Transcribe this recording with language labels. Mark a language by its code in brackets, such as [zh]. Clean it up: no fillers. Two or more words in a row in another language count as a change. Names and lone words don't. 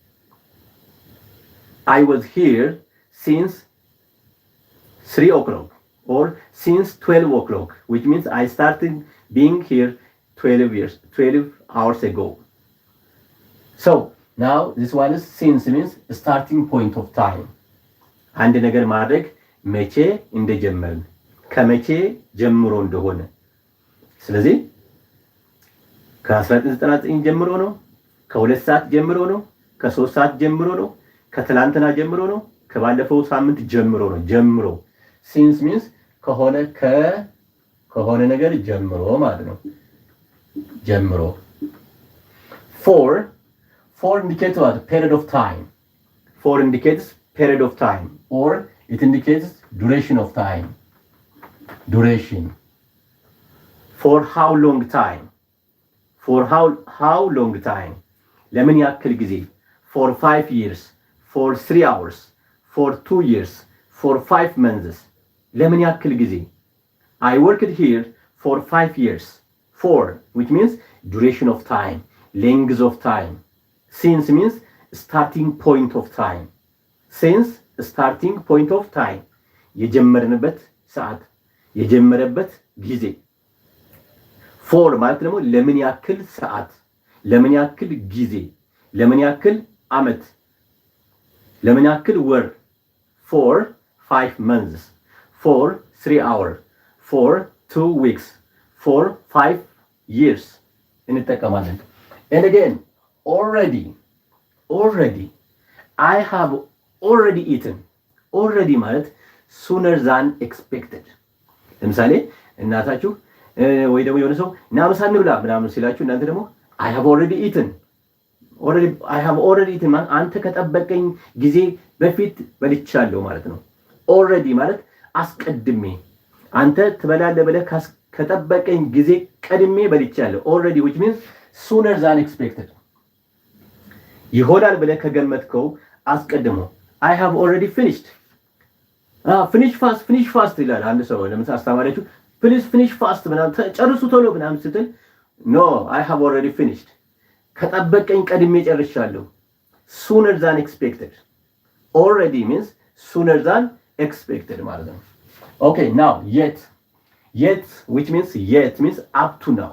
[en] I was here since 3 o'clock or since 12 o'clock, which means I started being here 12 hours ago. So now this one is since means starting point of time. [am] አንድ ነገር ማድረግ መቼ እንደጀመርን ከመቼ ጀምሮ እንደሆነ። ስለዚህ ከ1999 ጀምሮ ነው፣ ከ2 ሰዓት ጀምሮ ነው፣ ከ3 ሰዓት ጀምሮ ነው፣ ከትላንትና ጀምሮ ነው፣ ከባለፈው ሳምንት ጀምሮ ነው። ጀምሮ [en] since means [am] ከሆነ ነገር ጀምሮ ማለት ነው። ጀምሮ [en] for indicates what? Period of time. For indicates period of time or it indicates duration of time. Duration. For how long time? For how long time? [am] ለምን ያክል ጊዜ? [en] For 5 years, for 3 hours, for 2 years, for 5 months. [am] ለምን ያክል ጊዜ? [en] I worked here for 5 years. For, which means duration of time, length of time. Since means starting point of time. Since starting point of time. [am] የጀመርንበት ሰዓት የጀመረበት ጊዜ። For ማለት ደግሞ ለምን ያክል ሰዓት፣ ለምን ያክል ጊዜ፣ ለምን ያክል ዓመት፣ ለምን ያክል ወር። [en] For 5 months. For 3 hours. For 2 weeks. For 5 years. እንጠቀማለን። And again, already. I have already eaten. Already ማለት sooner than expected. [am] ለምሳሌ እናታችሁ ወይ ደግሞ የሆነ ሰው ና ምሳ እንብላ ምናምን ሲላችሁ እናንተ ደግሞ [en] I have already eaten. I have already eaten [am] ማለት አንተ ከጠበቀኝ ጊዜ በፊት በልቻለሁ ማለት ነው። Already ማለት አስቀድሜ አንተ ትበላለህ ብለህ ከጠበቀኝ ጊዜ ቀድሜ በልቻለሁ። [en] Already which means sooner than expected. [am] ይሆናል ብለህ ከገመትከው አስቀድሞ [en] I have already finished. finish fast [am] ይላል አንድ ሰው። ለምሳሌ አስተማሪያችሁ [en] please finish fast [am] ምናምን ጨርሱ ቶሎ ምናምን ስትል [en] no I have already finished. [am] ከጠበቀኝ ቀድሜ ጨርሻለሁ። [en] sooner than expected. Already means sooner than expected [am] ማለት ነው። [en] Okay, now yet which means up to now.